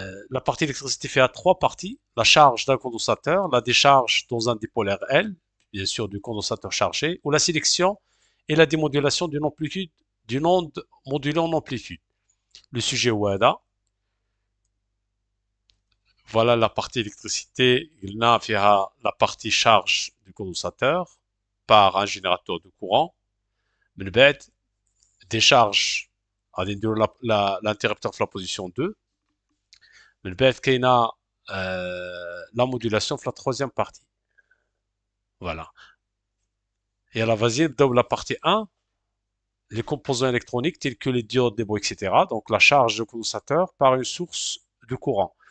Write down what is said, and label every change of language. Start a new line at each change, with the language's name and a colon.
French: La partie électricité fait à trois parties: la charge d'un condensateur, la décharge dans un dipolaire L, bien sûr du condensateur chargé, ou la sélection et la démodulation d'une amplitude d'une onde modulée en amplitude. Le sujet WADA. Voilà la partie électricité. Il a la partie charge du condensateur par un générateur de courant.
Arabic: من بعد
French: décharge
Arabic: غادي نديرو
French: l'interrupteur
Arabic: في
French: la position 2.
Arabic: من بعد كاينه
French: la modulation
Arabic: في
French: la troisième partie. Voilà. Et alors vas-y
Arabic: نبداو
French: la partie 1, les composants électroniques tels que les diodes, les bougies, etc. Donc la charge du condensateur par une source de courant.